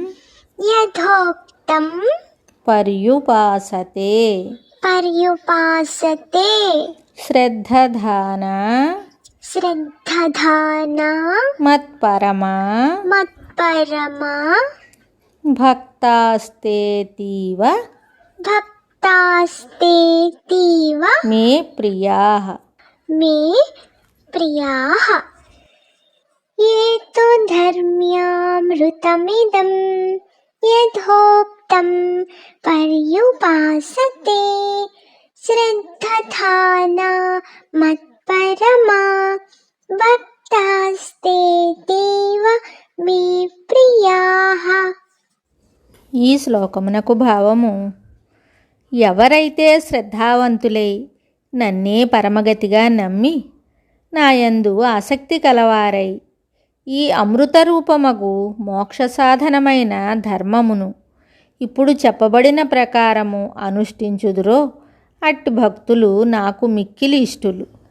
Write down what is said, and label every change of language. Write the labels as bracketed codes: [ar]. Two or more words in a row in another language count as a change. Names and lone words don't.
[sa] పర్యుపాసతే శ్రద్ధానా మత్పరమా భక్తాస్తేతీవ మే ప్రియాః. ये तु धर्म्यामृतमिदं यथोक्तं पर्युपासते श्रद्धाना मत्परमा भक्तास्तेतीव मे प्रियाः. [te] ఈ శ్లోకమునకు భావము: ఎవరైతే శ్రద్ధావంతులై నన్నే పరమగతిగా నమ్మి నాయందు ఆసక్తి కలవారై ఈ అమృతరూపమగు మోక్ష సాధనమైన ధర్మమును ఇప్పుడు చెప్పబడిన ప్రకారము అనుష్ఠించుదురో అట్టి భక్తులు నాకు మిక్కిలి ఇష్టులు.